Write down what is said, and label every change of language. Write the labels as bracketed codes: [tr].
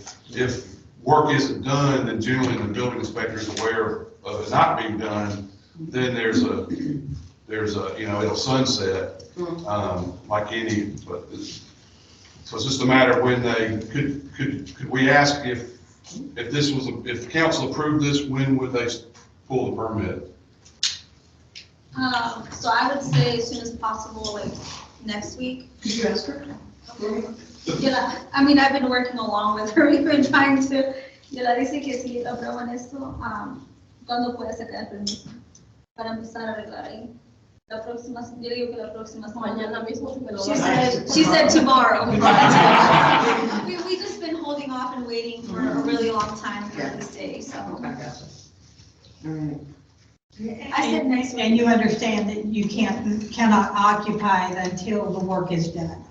[en] If work isn't done, then generally the building inspector is aware of it not being done, then there's a, it'll sunset, like any, but so it's just a matter of when could we ask if the council approved this, when would they pull the permit? So I would say as soon as possible, like next week. Could you ask her? Yeah, I mean, I've been working along with her. We've been trying to, [es] dice que si aprueban esto, ¿cuándo puede sacar el permiso? Para empezar a arreglar ahí. La próxima, yo digo que la próxima semana. Mañana mismo me lo [en] She said tomorrow. We just been holding off and waiting for a really long time for this day, so. Okay. All right. I said next week. And you understand that you cannot occupy it until the work is done?